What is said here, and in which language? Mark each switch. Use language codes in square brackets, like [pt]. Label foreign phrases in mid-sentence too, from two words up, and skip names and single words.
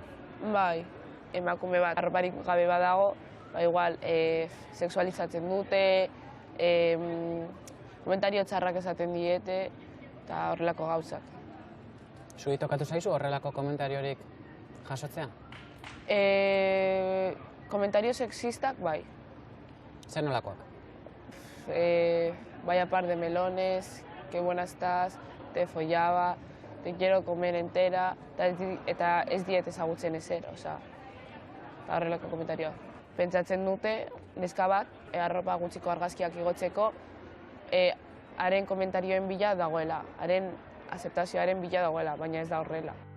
[eu] Bai, emakume bat arroparik gabe badago, igual sexualizatzen dute, komentario txarrak esaten diete eta horrelako gauzak. Zuri tokatu zaizu horrelako komentariorik jasotzea? Komentario sexistak, bai. Zer nolakoak? [es] Vaya par de melones, que buena estás, te follaba, te quiero comer entera, [eu] eta ez diet ezagutzen ezer, eta horrelako komentarioa. Pentsatzen dute, neska bat, arropa gutxiko argazkiak igotzeko, haren komentarioen bila dagoela, haren azeptazioaren bila dagoela, baina ez da horrela.